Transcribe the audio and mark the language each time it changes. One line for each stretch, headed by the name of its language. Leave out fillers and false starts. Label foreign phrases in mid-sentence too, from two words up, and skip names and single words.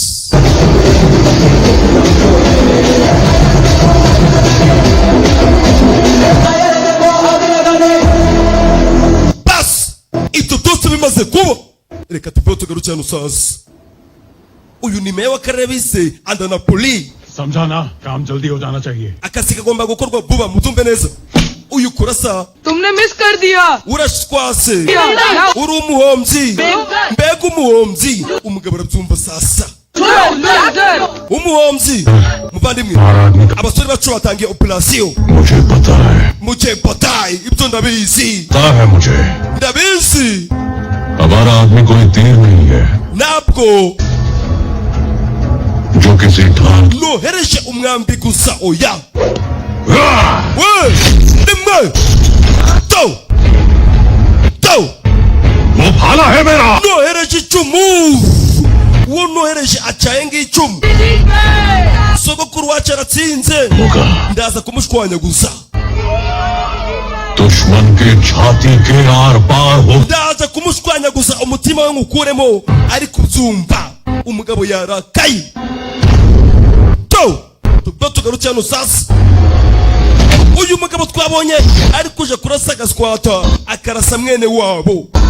Kinyarwanda: bas ito byose bimaze kuba reka tubeho tugarukira nusaza uyu ni meya w'akarere bise Andanapoli
Hindi: समझाना काम जल्दी हो जाना चाहिए
Kinyarwanda: akazi kagomba gukorwa vuba mutumve neza uyu kurasa
Hindi: तुमने मिस कर दिया
Kinyarwanda: urashwase uri umuhomzi mbega umuhomzi umugabo arabyumva sasa umuhomzi muvandimwe abasore bacu batangiye operasiyo
Hindi: मुझे पता है
Kinyarwanda: ibyo ndabizi
Hindi: हमारा आदमी कोई तीर नहीं है
Kinyarwanda: ntabwo
Hindi: जो किसी ठान
Kinyarwanda: nohereje umwambi gusa oya we nimwe to
Hindi: वो भाला है मेरा
Kinyarwanda: nohereje icumu uwo nohereje acayenga icumu sogokuru wacu aratsinze ndaza kumushwanya gusa
Hindi: दुश्मन के छाती के आर पार हो
Kinyarwanda: ndaza kumushwanya gusa umutima we ngukuremo ari kubyumva umugabo yarakaye tugarutse hano sasa uyu mugabo twabonye ari kuja kurasa agaswata akarasa mwene wabo